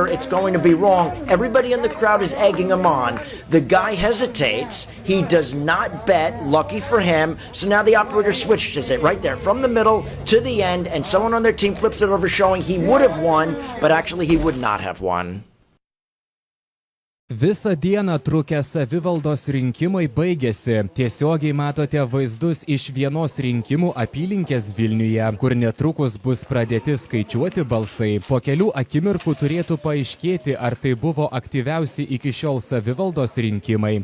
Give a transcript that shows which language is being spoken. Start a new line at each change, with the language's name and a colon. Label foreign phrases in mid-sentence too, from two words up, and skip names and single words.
English: It's going to be wrong. Everybody in the crowd is egging him on. The guy hesitates. He does not bet, lucky for him, so now the operator switches it right there from the middle to the end, and someone on their team flips it over, showing he would have won, but actually he would not have won.
Lithuanian: Visą dieną trukę savivaldos rinkimai baigėsi. Tiesiogiai matote vaizdus iš vienos rinkimų apylinkės Vilniuje, kur netrukus bus pradėti skaičiuoti balsai. Po kelių akimirkų turėtų paaiškėti, ar tai buvo aktyviausi iki šiol savivaldos rinkimai.